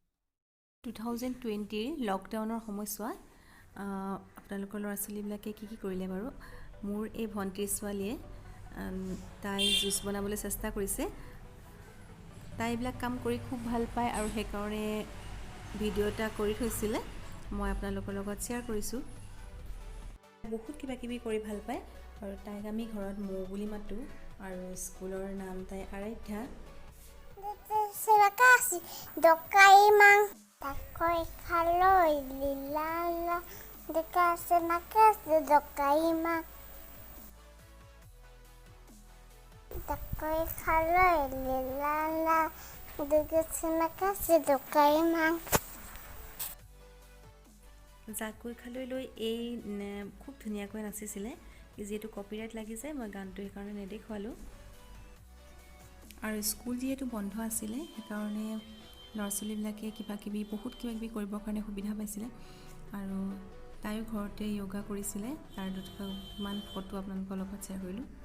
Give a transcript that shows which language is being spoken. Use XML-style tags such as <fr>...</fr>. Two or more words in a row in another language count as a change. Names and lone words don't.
<as>2020 লকডাউনৰ সময়ছোৱাত আপোনালোকৰ ল'ৰা ছোৱালীবিলাকে কি কৰিলে বাৰু মোৰ এই ভণ্টিৰ ছোৱালীয়ে তাই জুচ বনাবলৈ চেষ্টা কৰিছে তাই এইবিলাক কাম কৰি খুব ভাল পায় আৰু সেইকাৰণে ভিডিও এটা কৰি থৈছিলে মই আপোনালোকৰ লগত শ্বেয়াৰ কৰিছোঁ বহুত কিবা কৰি ভাল পায় আৰু তাইক আমি ঘৰত মৌ বুলি মাতো আৰু স্কুলৰ নাম তাই আৰাধ্যা Serakasi dokaimang takoi kaloi lilala dekase nakase dokaimang takoi kaloi lilala dekase nakase dokaimang জাকৈ খালৈ লৈ এই খুব ধুনীয়াকৈ নাচিছিলে যেহেতু কপিৰাইট লাগিছে মই গানটো সেইকাৰণে নেদেখুৱালোঁ আৰু স্কুল যেহেতু বন্ধ আছিলে সেইকাৰণে ল'ৰা ছোৱালীবিলাকে বহুত কিবা কিবি কৰিবৰ কাৰণে সুবিধা পাইছিলে আৰু তাইও ঘৰতে য়োগা কৰিছিলে তাৰ দুটামান ফটো আপোনালোকৰ লগত শ্বেয়াৰ কৰিলোঁ</as>